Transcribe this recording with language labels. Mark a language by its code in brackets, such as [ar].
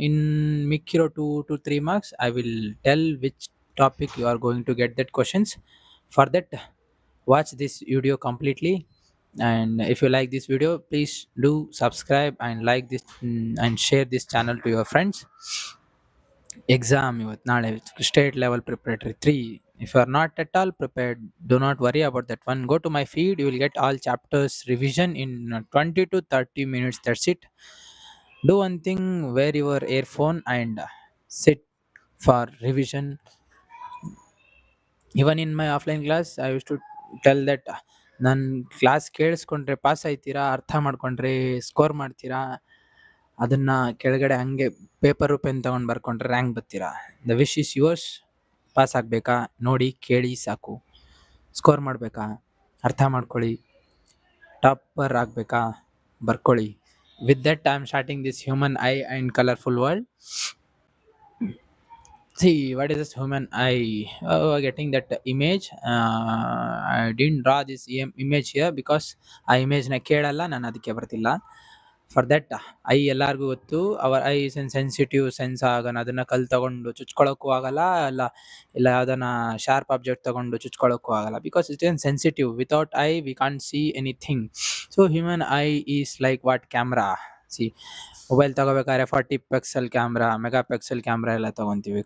[en] In Mikiro 2 to 3 marks, I will tell which topic you are going to get that questions. For that, watch this video completely. And if you like this video, please do subscribe and like this and share this channel to your friends. Exam ಇವತ್ತು ನಾಳೆ state level preparatory 3. If you are not at all prepared, do not worry about that one. Go to my feed, you will get all chapters revision in 20 to 30 minutes. That's it. Do one thing, wear your earphone and sit for revision. Even in my offline class, I used to tell that [kn] ನನ್ನ class ಕೇಳಿಸ್ಕೊಂಡ್ರೆ pass ಆಯ್ತೀರಾ, ಅರ್ಥ ಮಾಡ್ಕೊಂಡ್ರೆ score ಮಾಡ್ತೀರಾ, ಅದನ್ನ ಕೆಳಗಡೆ ಹಂಗೆ paper pen ತಗೊಂಡು ಬರ್ಕೊಂಡ್ರೆ rank ಬರ್ತೀರಾ. [en] The wish is yours. [kn] Pass ಆಗಬೇಕಾ ನೋಡಿ ಕೇಳಿ ಸಾಕು. ಸ್ಕೋರ್ ಮಾಡಬೇಕಾ ಅರ್ಥ ಮಾಡ್ಕೊಳ್ಳಿ. ಟಾಪರ್ ಆಗಬೇಕಾ ಬರ್ಕೊಳ್ಳಿ. [en] With that I am starting this human eye and colourful world. See, what is this human eye? Getting that image. I didn't draw this image here because [kn] ಆ ಇಮೇಜ್ನ ಕೇಳಲ್ಲ, ನಾನು ಅದಕ್ಕೆ ಬರ್ತಿಲ್ಲ. [en] for that I [kn] ಎಲ್ಲರಿಗೂ ಗೊತ್ತು. [en] Our eye is an sensitive sense ಆಗೋಣ. [kn] ಅದನ್ನು ಕಲ್ಲು ತಗೊಂಡು ಚುಚ್ಕೊಳ್ಳೋಕ್ಕೂ ಆಗಲ್ಲ, ಇಲ್ಲ ಯಾವುದನ್ನ ಶಾರ್ಪ್ ಆಬ್ಜೆಕ್ಟ್ ತಗೊಂಡು ಚುಚ್ಕೊಳ್ಳೋಕ್ಕೂ ಆಗಲ್ಲ. [en] Because it is sensitive. Without eye we can't see anything. So human eye is like what camera. [kn] C, mobile ತಗೋಬೇಕಾದ್ರೆ 40 ಪಿಕ್ಸೆಲ್ ಕ್ಯಾಮ್ರಾ, ಮೆಗಾ ಕ್ಯಾಮ್ರಾ ಎಲ್ಲ ತಗೊತೀವಿ.